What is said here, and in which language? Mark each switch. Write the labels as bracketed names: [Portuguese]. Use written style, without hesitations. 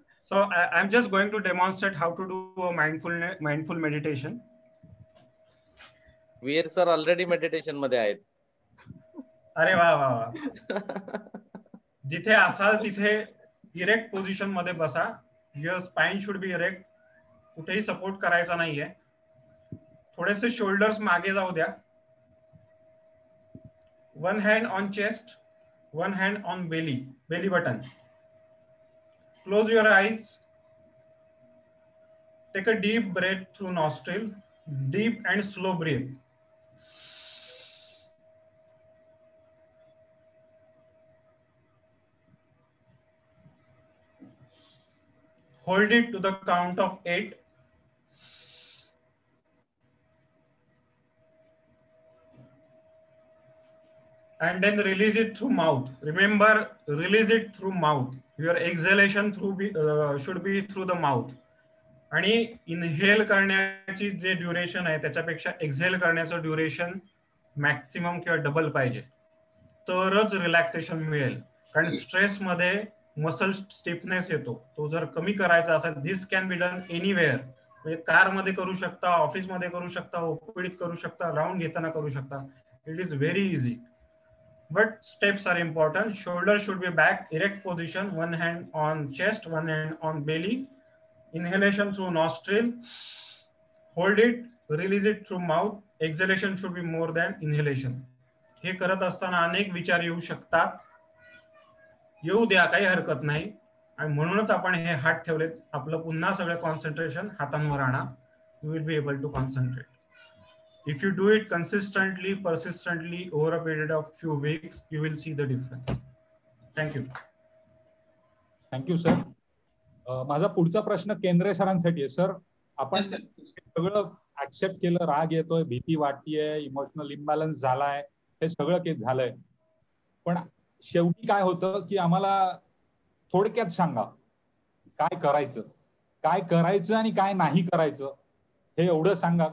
[English] So I'm just going to demonstrate how to do a mindful meditation. [Marathi] Veer sir already meditation मध्ये आहेत. अरे वा वा वा. जिथे असाल तिथे इरेक्ट पोझिशन मध्ये बसा. [English] Your spine should be erect. [Marathi] कुठेही सपोर्ट करायचा नाहीये. थोडेसे शोल्डर्स मागे जाऊ द्या. [English] One hand on chest, one hand on belly button. Close your eyes. Take a deep breath through nostril. Deep and slow breath. Hold it to the count of 8. And then release it through mouth. Remember, release it through mouth. Your exhalation should be through the mouth. [Marathi] आणि inhale करण्याची जे duration आहे त्याच्यापेक्षा exhale करण्याचं duration maximum किंवा double पाहिजे, तरच relaxation मिळेल. कारण स्ट्रेस मध्ये मसल स्टिफनेस येतो. तो जर कमी करायचा असेल, [English] This can be done anywhere. [Marathi] म्हणजे कार मध्ये करू शकता, ऑफिस मध्ये करू शकता, ओपीडीत करू शकता, राऊंड घेताना करू शकता. [English] It is very easy. But steps are important. Shoulders should be back, erect position, one hand on chest, one hand on belly. Inhalation through nostril. Hold it, release it through mouth. Exhalation should be more than inhalation. [Marathi] हे करत असताना अनेक विचार येऊ शकतात. येऊ द्या, काही हरकत नाही. आणि म्हणूनच आपण हे हात ठेवलेत. आपलं पुन्हा सगळं कॉन्सन्ट्रेशन हातांवर आणा. [English] You will be able to concentrate. If you do it consistently, persistently over a period of few weeks, you will see the difference. Thank you. Thank you, sir. [Marathi] माझा पुढचा प्रश्न केंद्रे सरांसाठी आहे. सर, आपण सगळं ऍक्सेप्ट केलं, राग येतोय, भीती वाटतीये, इमोशनल इम्बॅलन्स झालाय, हे सगळं झालंय. पण शेवटी काय होतं की आम्हाला थोडक्यात सांगा काय करायचं आणि काय नाही करायचं हे एवढं सांगा.